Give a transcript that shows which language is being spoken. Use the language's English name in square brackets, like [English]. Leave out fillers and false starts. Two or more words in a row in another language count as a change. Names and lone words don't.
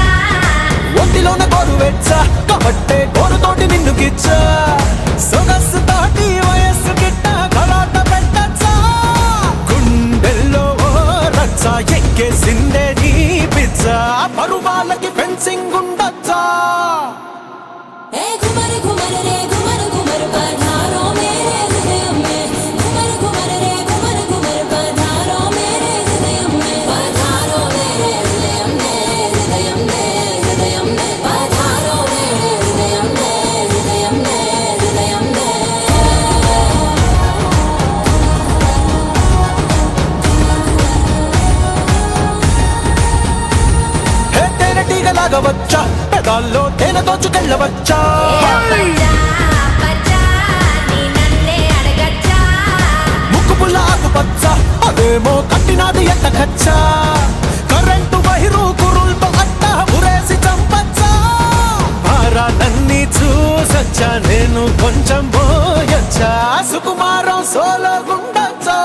[Telugu] ఒంటిలోన గోరు వెచ్చా కాబట్టే గోరుతోటి నిన్ను గిచ్చా సొగసు తోటి వయస్సు గిట్ట గలాట పెట్టచ్చా గుండెల్లో ఓ రచ్చ ఎక్కేసిందే నీ పిచ్చ పరువాలకి ఫెన్సింగ్ ఉండొచ్చా [Hindi] ए घुमर घुमर रे घुमर घुमर पधारो मेरे हृदय में घुमर घुमर रे घुमर घुमर पधारो मेरे हृदय में पधारो मेरे हृदय में हृदय में हृदय में पधारो मेरे हृदय में हृदय में हृदय में [Telugu] హే తేనెటీగలాగా వచ్చా పెదాల్లో తేనె దోచుకెళ్ళవచ్చా ఏ అబ్బచ్చా అబ్బచ్చా నీ నన్నే అడగచ్చా ముక్కు పుల్ల ఆకుపచ్చ అదేమో కట్టినాది ఎంత ఖచ్చా కరెంటు వైరు కురుల్తో అట్ట ఉరేసి చంపచ్చా భారాలన్నీ చూసొచ్చా నేను కొంచెం పోయొచ్చా సుకుమారం సోలో గుండొచ్చా